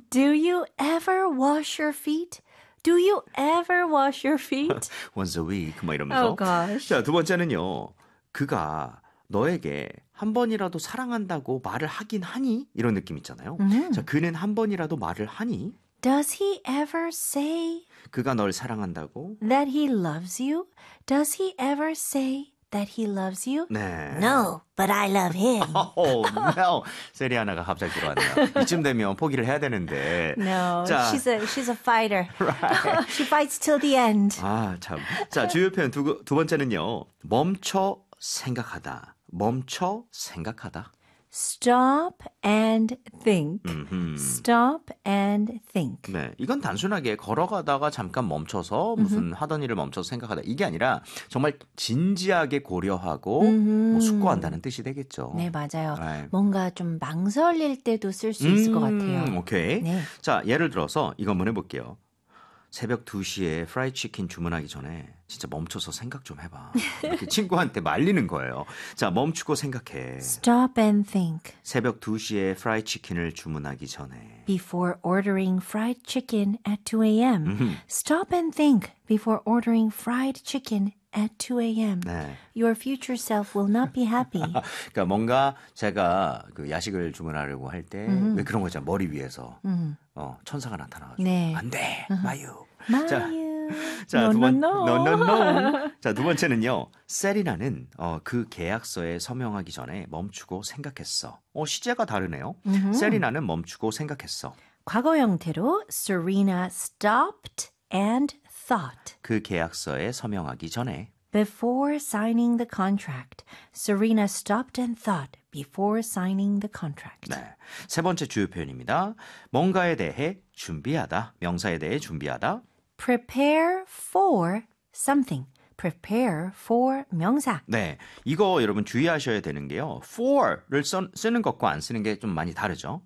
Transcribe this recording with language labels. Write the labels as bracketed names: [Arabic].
[English] Do you ever wash your feet? Do you ever wash your feet? Once a week, [Korean] 뭐 이러면서. [English] Oh, gosh. [Korean] 자, 두 번째는요. 그가 너에게 한 번이라도 사랑한다고 말을 하긴 하니? 이런 느낌 있잖아요. Mm-hmm. 자, 그는 한 번이라도 말을 하니? [English] Does he ever say [Korean] 그가 널 사랑한다고? [English] That he loves you? Does he ever say that he loves you? [Korean] 네. [English] No, but I love him. Oh, no. [Korean] 세리아나가 갑자기 들어왔네요. 이쯤 되면 포기를 해야 되는데. [English] No, 자. she's a fighter. Right. She fights till the end. [Korean] 아, 참. 자, 주요 표현 두 번째는요. 멈춰 생각하다. 멈춰 생각하다. [English] Stop and think. Stop and think. [Korean] 네, 이건 단순하게 걸어가다가 잠깐 멈춰서 무슨 하던 일을 멈춰서 생각하다. 이게 아니라 정말 진지하게 고려하고 뭐 숙고한다는 뜻이 되겠죠. 네, 맞아요. 네. 뭔가 좀 망설일 때도 쓸 수 있을 것 같아요. 오케이. 네. 자, 예를 들어서 이건 보내볼게요. 새벽 2시에 프라이드 치킨 주문하기 전에 진짜 멈춰서 생각 좀 해봐. 이렇게 친구한테 말리는 거예요. 자, 멈추고 생각해. [English] Stop and think. [Korean] 새벽 2시에 프라이드 치킨을 주문하기 전에. [English] Before ordering fried chicken at 2 a.m. Stop and think before ordering fried chicken at 2 a.m. [Korean] 네. [English] Your future self will not be happy. [Korean] 그러니까 뭔가 제가 그 야식을 주문하려고 할 때 왜 그런 거 있잖아. 머리 위에서. 천사가 나타나가지고 네. 안 돼. 마유. 마유. 자, [English] No, no, no. [Korean] 자, 두 번째는요. 세리나는 그 계약서에 서명하기 전에 멈추고 생각했어. 시제가 다르네요. 세리나는 멈추고 생각했어. 과거 형태로 [English] Serena stopped and thought. [Korean] 그 계약서에 서명하기 전에 [English] Before signing the contract, Serena stopped and thought before signing the contract. [Korean] 네, 세 번째 주요 표현입니다. 뭔가에 대해 준비하다, 명사에 대해 준비하다. [English] Prepare for something. Prepare for 명사. [Korean] 네, 이거 여러분 주의하셔야 되는 게요. For를 쓰는 것과 안 쓰는 게 좀 많이 다르죠.